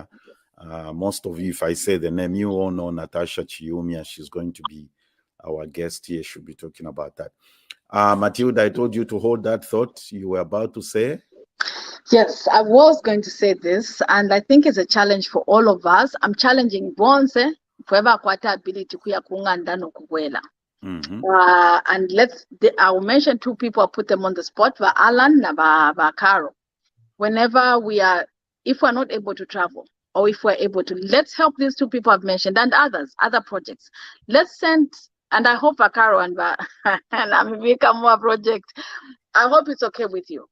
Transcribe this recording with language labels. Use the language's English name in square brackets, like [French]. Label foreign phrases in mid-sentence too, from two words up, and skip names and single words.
[English] Most of you, if I say the name, you all know Natasha Chiumia. She's going to be our guest here. She'll be talking about that. Matilda, I told you to hold that thought you were about to say. Yes, I was going to say this, and I think it's a challenge for all of us. I'm challenging Bonse, whoever [Bemba] kwata ability kuya kunganda no kuwela. [English] And I'll mention two people, I'll put them on the spot, Alan and Caro. Whenever if we're not able to travel, or if we're able to, let's help these two people I've mentioned and other projects. Let's send, and I hope Caro and Amivika more project, I hope it's okay with you.